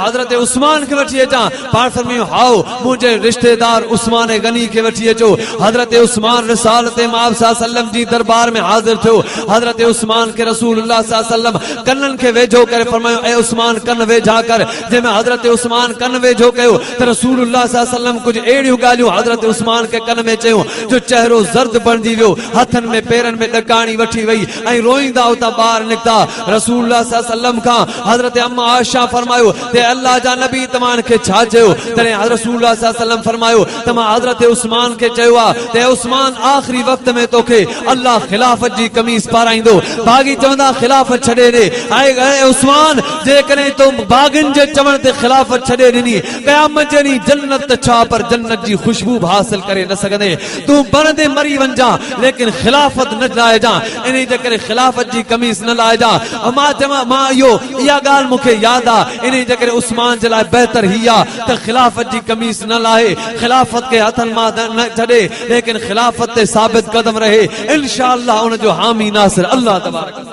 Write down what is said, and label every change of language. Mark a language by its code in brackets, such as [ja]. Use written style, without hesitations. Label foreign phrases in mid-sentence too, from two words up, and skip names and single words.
[sd] हज़रत उस्मान खे वठी अचां पाण फरमायो हाओ मुंहिंजे रिश्तेदार उस्मान गनी खे वठी अचो हज़रत उस्मान रिसालत माब [ar] صلى الله عليه وسلم [sd] जी दरबार में हाज़िर थियो हज़रत उस्मान खे रसूलुल्लाह [ar] صلى الله عليه وسلم [sd] कननि खे वेझो करे फरमायो ए उस्मान कन वेझा कर जंहिंमें हज़रत उस्मान कन वेझो कयो त रसूलुल्लाह [ar] صلى الله عليه وسلم [sd] कुझु अहिड़ियूं ॻाल्हियूं हज़रत उस्मान खे कन में चयूं जो चेहरो ज़र्द बणिजी वियो हथनि में पेरनि में ॾकाणी वठी वई ऐं रोईंदा उतां ॿाहिरि निकिता रसूलुल्लाह [ar] صلى الله عليه وسلم [sd] खां हज़रत अम्मा आयशा फरमायो ते अल्लाह जा नबी तमान खे छा चयो तने रसूलुल्लाह [ar] صلى الله عليه وسلم [sd] फरमायो तमा हज़रत उस्मान खे चयो ते उस्मान आखिरी वक्त में तोखे अल्लाह खिलाफत जी कमीज पाराइंदो बागी चवंदा खिलाफत छॾे ॾे ऐं उस्मान जेकॾहिं तो बागिन जे चवण ते खिलाफत छॾे ॾिनी क़यामत जे ॾींहुं जन्नत छा पर जन्नत जी खुशबू हासिल करे न सघंदे तूं बणंदे मरी वञा लेकिन खिलाफत न लाइजा इन जे करे खिलाफत जी कमीज न लाइजा मां चवां मां इहो इहा ॻाल्हि मूंखे यादि आहे इन जे करे उस्मान जे लाइ बहितर ही आहे त खिलाफत जी कमीज न लाहे खिलाफत के हथनि मां न छॾे लेकिन खिलाफत ते साबित कदम रहे इंशाअल्लाह उन जो हामी नासिर [ar] الله تبارك